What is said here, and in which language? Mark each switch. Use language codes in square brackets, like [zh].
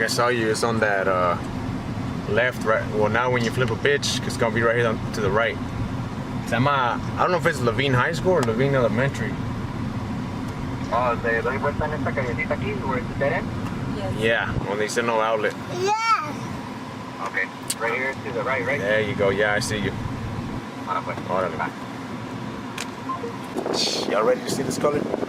[en] I saw you. It's on that left, right. Well, now when you flip a pitch, it's gonna be right here to the right. I don't know if it's Levine High School or Levine Elementary. [es] Oh, ¿de doy vuelta en esta callecita aquí, [en] where it's dead end? Yes. Yeah, when they said no outlet. Okay, right here to the right? There you go. Yeah, I see you. [es] Ah, pues. Órale. [en] Back. Y'all ready to see this color?